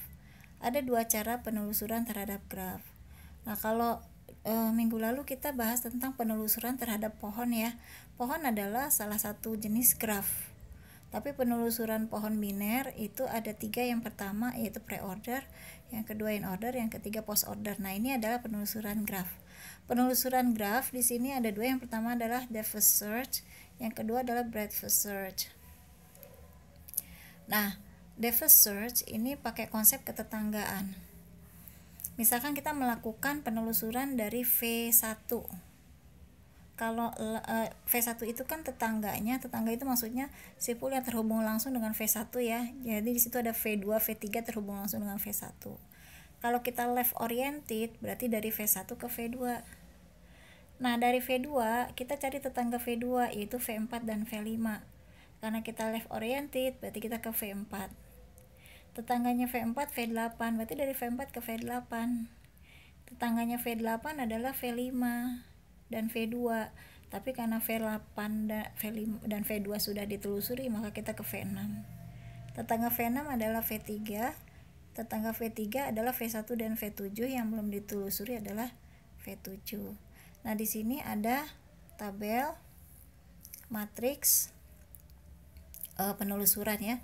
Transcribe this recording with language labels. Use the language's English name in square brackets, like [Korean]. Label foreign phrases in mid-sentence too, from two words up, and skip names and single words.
[Indonesian] Ada 2 cara penelusuran terhadap graf. Nah, kalau minggu lalu kita bahas tentang penelusuran terhadap pohon ya. Pohon adalah salah satu jenis graf. Tapi penelusuran pohon biner itu ada 3. Yang pertama yaitu pre-order, yang kedua in-order, yang ketiga post-order. Nah, ini adalah penelusuran graf. Penelusuran graf di sini ada 2. Yang pertama adalah [English] depth first search, [Indonesian] yang kedua adalah [English] breadth first search. [Indonesian] Nah, [English] depth first search [Indonesian] ini pakai konsep ketetanggaan. Misalkan kita melakukan penelusuran dari V1. Kalau V1 itu kan tetangga itu maksudnya simpul yang terhubung langsung dengan V1 ya. Jadi di situ ada V2, V3 terhubung langsung dengan V1. Kalau kita [English] left oriented [Indonesian] berarti dari V1 ke V2. Nah, dari V2 kita cari tetangga V2 yaitu V4 dan V5. Karena kita [English] left oriented [Indonesian] berarti kita ke V4. Tetangganya V4 V8, berarti dari V4 ke V8. Tetangganya V8 adalah V5 dan V2, tapi karena V8 dan V2 sudah ditelusuri, maka kita ke V6. Tetangga V6 adalah V3, tetangga V3 adalah V1 dan V7, yang belum ditelusuri adalah V7. Nah, di sini ada tabel matriks penelusuran ya.